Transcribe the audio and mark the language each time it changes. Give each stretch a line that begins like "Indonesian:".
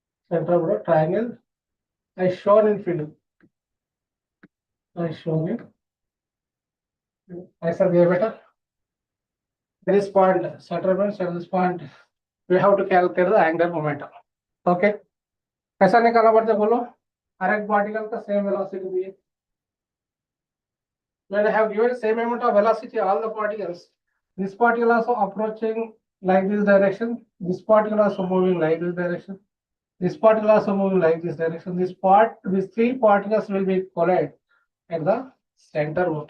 English: Center of the triangle. I shown in film. I shown it. I said better. This point, center means at this point, we have to calculate the angular momentum. Okay.
Hindi: कैसा निकाला पड़ता है बोलो? हर एक particle का same velocity दिए.
English: When I have given same amount of velocity, all the particles, this particle also approaching like this direction. This particle also moving like this direction. This particle also moving like this direction. These three particles will be collide at the center.